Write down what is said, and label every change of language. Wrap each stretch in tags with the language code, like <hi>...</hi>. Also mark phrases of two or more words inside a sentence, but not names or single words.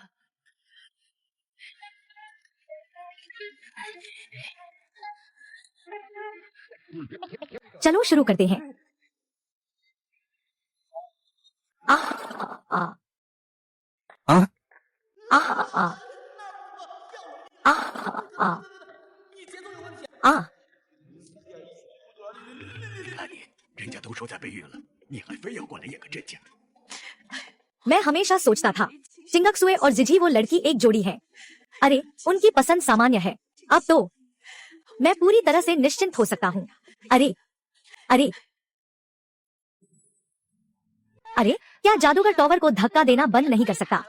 <hi>चलो शुरू करते हैं। आ, आ, आ, आ, आ, आ, आ, आ,</hi> <zh>看你，人家都说在备孕了，你还非要过来演个真假。</zh> <hi>मैं हमेशा सोचता था चिंगक्सुए और जिजी वो लड़की एक जोड़ी है। अरे उनकी पसंद सामान्य है। अब तो मैं पूरी तरह से निश्चिंत हो सकता हूँ। अरे अरे अरे, क्या जादूगर टॉवर को धक्का देना बंद नहीं कर सकता?</hi>